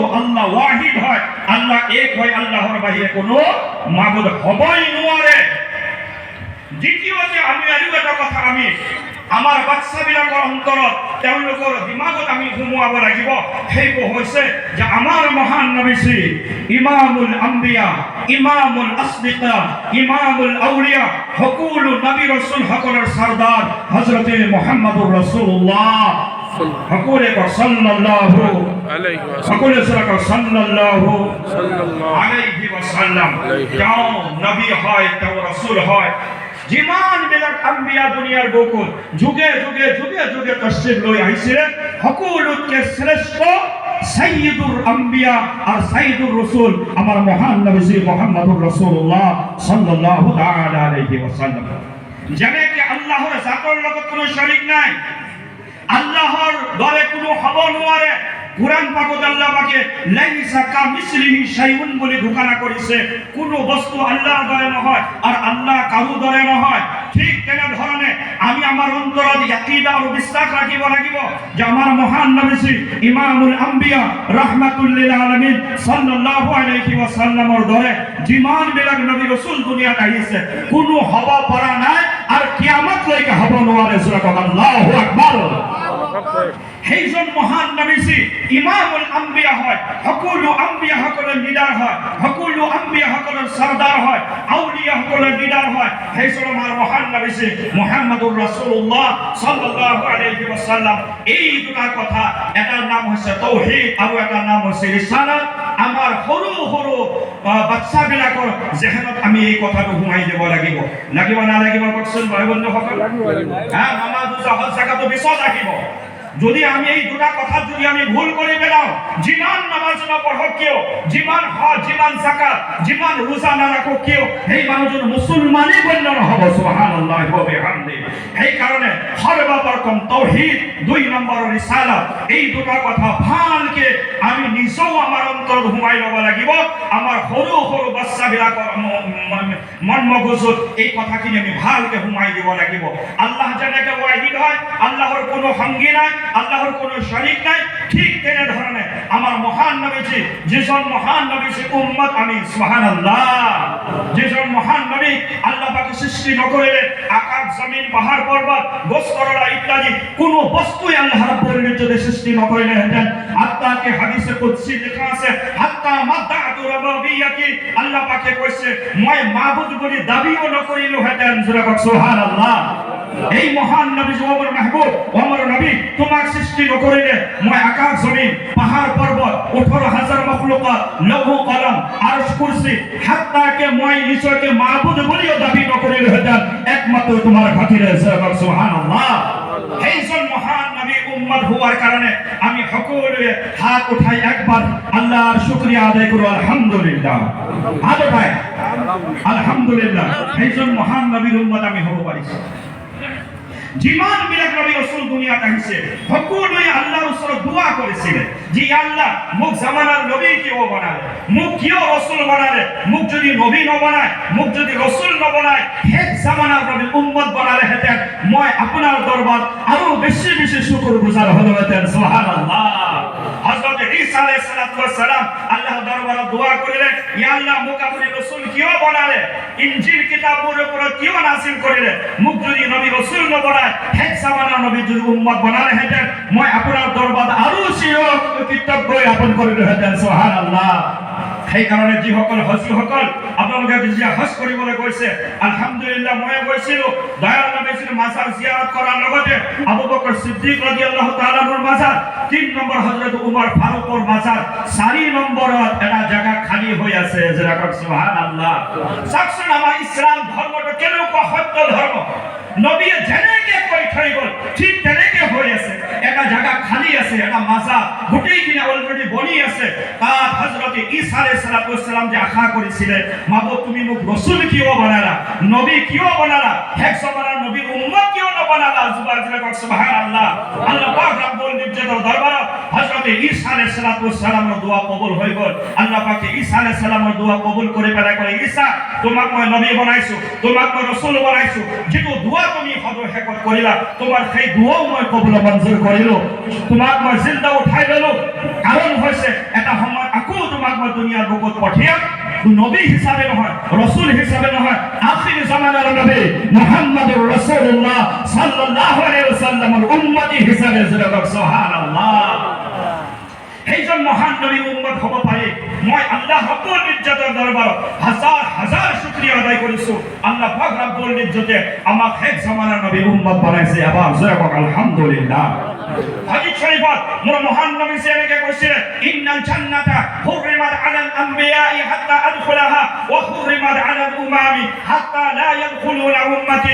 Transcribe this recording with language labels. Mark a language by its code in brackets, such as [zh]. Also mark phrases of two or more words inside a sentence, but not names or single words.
[as] আল্লাহ ওয়াহিদ হয়, আল্লাহ এক হয়, আল্লাহৰ বাহিৰে কোনো মাবুদ হবই নোৱাৰে। দ্বিতীয়তে আমি আৰু এটা কথা আমি আমাৰ বাচ্চাবিলাকৰ অন্তৰত তেওঁলোকৰ দিমাগত আমি সোমোৱাব লাগিব। সেইটো হৈছে যে আমাৰ মহান নবী শ্ৰী [ar] إمام الأنبياء، إمام الأصدقاء، إمام الأولياء [as] সকলো নবী ৰাসূল সকলৰ সৰদাৰ হযৰতে মুহাম্মদুৰ ৰাসূলুল্লাহ সকলে [ar] صلى الله عليه صلى الله عليه وسلم [as] তেওঁ নবী হয়, তেওঁ ৰাসূল হয়। যিমান বিলাক আম্বিয়া দুনিয়াৰ বুকুত যুগে যুগে যুগে যুগে তশরিফ লৈ আহিছিলে, সকলোতকৈ শ্ৰেষ্ঠ [ar] سيد الأنبياء [as] আর [ar] سيد الرسل [as] আমার মহান নবী শ্রী মুহাম্মদুর রাসূলুল্লাহ [ar] صلى الله تعالى عليه وسلم. [as] যেনেকে আল্লাহর জাতৰ লগত কোনো শৰীক নাই, আল্লাহর দৰে কোনো হ'ব নোৱাৰে। কুরআন পাকত আল্লাহ পাকে [ar] ليس كمثله شيء [bn] বলে ঘোষণা করেছে, [as] কোনো বস্তু আল্লাহর দরে নহয় আর আল্লাহ কারো দরে নহয়। ঠিক তেনে ধরনে আমি আমার অন্তৰত ইয়াকিদা আৰু বিশ্বাস ৰাখিব লাগিব যে আমাৰ মহান নবী শ্ৰী ইমামুল আম্বিয়া [ar] رحمة للعالمين صلى الله عليه وسلم [as] দৰে যিমান বিলাক নবী ৰাসূল দুনিয়াত আহিছে কোনো হ'ব পৰা নাই আর কিয়ামতলৈকে হ'ব নোৱাৰে। [ar] سبحان الله، الله أكبر. [as] সেইজন মহান নবী শ্ৰী ইমামুল আম্বিয়া হয়, সকলো আম্বিয়া সকলৰ লিডাৰ হয়, সকলো আম্বিয়া সকলৰ সৰদাৰ হয়, আউলিয়া সকলৰ লিডাৰ হয়। সেইজন আমাৰ মহান নবী শ্ৰী মুহাম্মদুৰ ৰাসূলুল্লাহ [ar] صلى الله عليه وسلم. [as] এই দুটা কথা, এটাৰ নাম হৈছে তাওহীদ আৰু এটাৰ নাম হৈছে ৰিসালাত। আমাৰ সৰু সৰু বাচ্চাবিলাকৰ জেহেনত আমি এই কথাটো সোমাই দিব লাগিব। লাগিব নালাগিব কওকচোন ভাই বন্ধুসকল? নামাজ জাকাত পিছত আহিব, যদি আমি এই দুটা কথা যদি আমি ভুল করে পেলাম, যিমান নামাজ না পঢ়ক কিয়, যিমান হজ, যিমান যাকাত, যিমান রোজা না রাখক কিয়, সেই মানুহজন মুছলমানেই গণ্য নহ'ব। [ar] سبحان الله وبحمده. [as] সেই কাৰণে সৰ্বপ্ৰথম তাওহীদ, ২ নম্বৰ ৰিসালাত, এই দুটা কথা ভালকে আমি নিজেও আমাৰ অন্তৰত সোমাই ল'ব লাগিব। আমাৰ সৰু সৰু বাচ্চাবিলাকৰ মন মগজুত এই কথাখিনি আমি ভালকে সোমাই দিব লাগিব। আল্লাহ যেনেকে ৱাহিদ হয়, আল্লাহৰ কোনো সংগী নাই, আল্লাহৰ কোনো শৰীক নাই, ঠিক তেনেধৰণে আমাৰ মহান নবীজি, যিজন মহান নবীজি উম্মত আমি, সুবহানাল্লাহ, যিজন মহান নবী আল্লাহ পাকে সৃষ্টি নকৰিলে আকাশ, জমিন, পাহাৰ, পৰ্বত, গছ তৰলা ইত্যাদি কোনো বস্তুই আল্লাহ ৰাব্বুল ইজ্জতে সৃষ্টি নকৰিলেহেঁতেন। আত্মাকে হাদিসে কুদসি লেখা আছে, [ar] حتى مادة ربك, [as] আল্লাহ পাকে কৈছে মই মাবুদ বুলি দাবীও নকৰিলোহেঁতেন। জোৰে কওক সুবহানাল্লাহ। এই মহান নবী ওমর মাহবুব, ওমর নবী তোমাক সৃষ্টি নকৰিলে মই আকাশ, জমিন, পাহাৰ, পৰ্বত, ১৮,০০০ মখলুকাত, লৌহ কলম, আরশ, কুরসি, হাত্তাকে মই নিজকে মাবুদ বুলিও দাবী নকৰিলোহেঁতেন একমাত্ৰ তোমাৰ খাতিৰে। [ar] سبحان الله. [as] সেইজন মহান নবী উম্মত [bn] হওয়ার কারণে [as] আমি সকলে হাত উঠাই একবার আল্লাহর শুকরিয়া [bn] আদায় করব। [as] আলহামদুলিল্লাহ। হাত উঠাই আলহামদুলিল্লাহ। সেইজন মহান নবীর উম্মত আমি হব পাৰিছো। যিমান বিলাক নবী রাসূল দুনিয়াত আহিছে সকলোৱে আল্লাহৰ ওচৰত দোয়া কৰিছিলে যে আল্লাহ মোক জামানাৰ নবী কিয় বনালে, মোক কিয় রাসূল বনালে, মোক যদি নবী নবনায়, মোক যদি রাসূল নবনায়, শেষ জামানাৰ নবী উম্মত বনালেহেঁতেন মই আপোনাৰ দৰবাৰত আৰু বেছি বেছি শুকৰগুজাৰ হলোহেঁতেন। সুবহানাল্লাহ। হযরত ঈসা [ar] عليه السلام [as] আল্লাহ [bn] দরবারে দোয়া করিলেন, [ar] يا الله [as] মোক আপনি রাসূল কিয় বনালে, ইনজিল কিতাবের উপর কিয় নাযিল করিলে, মোক যদি নবী রাসূল নবনায়, শেষ জামানাৰ নবী যদি উম্মত বনালেহেঁতেন মই আপোনাৰ দৰবাৰত আৰু কৃতজ্ঞ জ্ঞাপন কৰিলোহেঁতেন। সুবহানাল্লাহ। সেই কাৰণে যিসকল হজীসকল আপোনালোকে যেতিয়া হজ কৰিবলৈ গৈছে, আলহামদুলিল্লাহ মই গৈছিলোঁ, দয়াল নবীৰ মাজাৰ জিয়াৰত কৰাৰ লগতে আবু বকৰ সিদ্দিক [ar] رضي الله تعالى عنه [as] মাজাৰ, ৩ নম্বৰ হযরত উমৰ ফাৰুকৰ মাজাৰ, ৪ নম্বৰত এটা জায়গা খালি হৈ আছে। যেনেকৈ সুবহানাল্লাহ। চাওকচোন আমাৰ ইছলাম ধৰ্মটো কেনেকুৱা সত্য ধৰ্ম। নবীয়ে যেনেকে কৈ থৈ গ'ল ঠিক তেনেকে হৈ আছে। এটা জায়গা খালি আছে, এটা মাজাৰ গোটেইখিনি অলৰেডি বনি আছে। তাত হযরত ঈসা [ar] عليه السلام [as] যে আশা কৰিছিলে, মাবুদ তুমি মোক রাসূল কিয় বনালা, নবী কিয় বনালা, শেষ জামানাৰ নবীৰ উম্মত কিয় নবনালা। সুবহানাল্লাহ। আল্লাহ পাক রব্বুল ইজ্জতের দরবারে হযরত ঈসা [ar] عليه السلام [as] দোয়া কবুল হৈ গ'ল। আল্লাহ পাকে ঈসা [ar] عليه السلام [as] দোয়া কবুল কৰি পেলাই কয়, ঈসা তোমাক মই নবী বনাইছো, তোমাক মই রাসূল বনাইছো, যিটো দোয়া তুমি শেষত কৰিলা তোমাৰ সেই দোয়াও মই কবুল মঞ্জুৰ কৰিলো। তোমাক মই জিন্দা উঠাই ললো, কাৰণ হৈছে এটা সময় আকৌ তোমাক মই দুনিয়াৰ বুকুত পঠিয়াম, নবী হিচাপে নহয়, রাসূল হিচাপে নহয়, আখিৰ জামানাৰ নবী মুহাম্মদুৰ রাসূলুল্লাহ [ar] صلى الله عليه وسلم [as] উম্মতি হিচাপে। সুবহানাল্লাহ। সেইজন মহান নবী উম্মত হ'ব পাৰি মই আল্লাহ রাব্বুল ইজ্জতের দরবাৰত হাজার হাজার শুকরিয়া আদায় কৰিছো। আল্লাহ পাক রাব্বুল ইজ্জতে আমাক শেষ জামানাৰ নবী উম্মত বনাইছে। আবার জয় হোক আলহামদুলিল্লাহ। হাদিস শরীফত মোৰ মহান নবী এনেকে কৈছে, [ar] إن الجنة حرمت على الأنبياء حتى أدخلها و حرمت على الأمم حتى لا يدخلونا أمتي.